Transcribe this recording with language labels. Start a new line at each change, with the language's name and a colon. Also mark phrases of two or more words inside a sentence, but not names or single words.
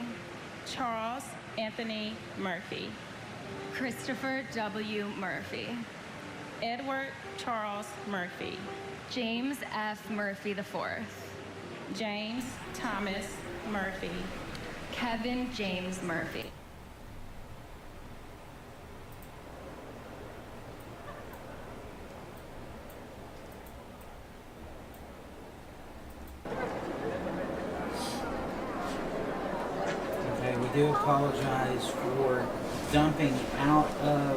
English: Charles Anthony Murphy, Christopher W. Murphy, Edward Charles Murphy, James F. Murphy IV, James Thomas Murphy, Kevin James Murphy. Okay, we do apologize for dumping out of